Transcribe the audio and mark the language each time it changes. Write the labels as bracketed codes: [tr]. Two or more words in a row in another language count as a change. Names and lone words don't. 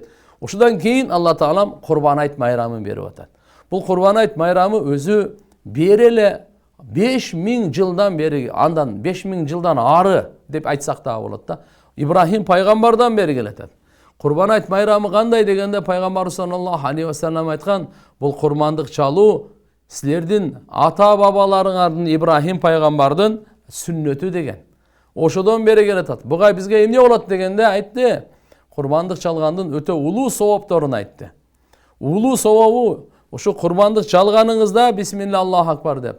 [ky] Ушудан кийин Алла Таалам Курбан айт майрамын берип атат. Бул Курбан айт майрамы өзү береле 5000 жылдан бери, андан 5000 жылдан ары деп айтсак да болот да. Ибрахим пайгамбардан бери келет. Курбан айт майрамы кандай дегенде пайгамбар [ar] صلى الله عليه وسلم [ky] айткан, бул курмандык чалуу силердин ата бабаларыңардын Ибрахим пайгамбардын сүннөтү деген. Ошодон бери келет. Буга бизге эмне болот дегенде айтты, курмандык чалгандын өтө улуу совопторун айтты. Улуу совобу ошо курмандык чалганыңызда [ar] بسم الله الله أكبر [ky] деп.